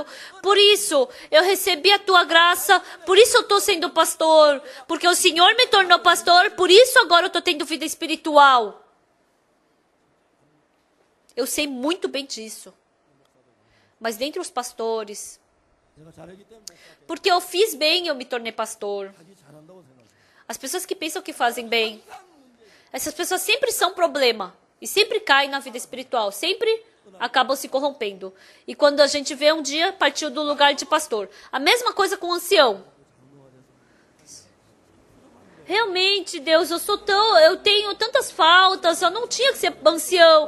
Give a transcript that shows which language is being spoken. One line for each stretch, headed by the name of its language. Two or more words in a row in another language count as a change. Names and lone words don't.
Portuguese: Por isso, eu recebi a tua graça, por isso eu estou sendo pastor. Porque o Senhor me tornou pastor, por isso agora eu estou tendo vida espiritual. Eu sei muito bem disso. Mas dentre os pastores,
Korean: 내가 잘하기 때문에
Portuguese: porque eu fiz bem, eu me tornei pastor.
Korean: 자기 잘한다고 생각해.
Portuguese: As pessoas que pensam que fazem bem, essas pessoas sempre são problema. E sempre caem na vida espiritual. Sempre acabam se corrompendo. E quando a gente vê um dia, partiu do lugar de pastor. A mesma coisa com o ancião. Realmente, Deus, eu tenho tantas faltas, eu não tinha que ser ancião.